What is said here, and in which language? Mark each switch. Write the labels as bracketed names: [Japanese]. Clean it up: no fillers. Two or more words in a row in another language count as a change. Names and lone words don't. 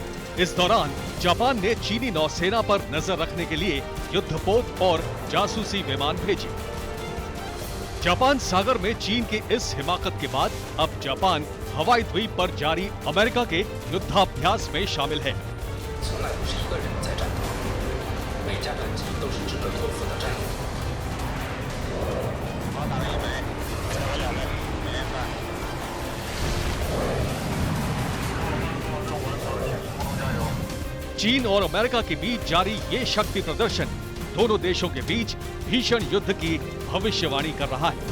[Hindi] इस दौरान जापान ने चीनी नौसेना पर नजर रखने के लिए युद्धपोत और जासूसी विमान भेजे। जापान सागर में चीन की इस हिमाकत के बाद अब जापान हवाई द्वीप पर जारी अमेरिका के युद्धाभ्यास में शामिल है। [Chinese] 从来不是一个人在战斗，每架战机都是值得托付的战友。 [Hindi] चीन और अमेरिका के बीच जारी ये शक्ति प्रदर्शन दोनों देशों के बीच भीषण युद्ध की भविष्यवाणी कर रहा है।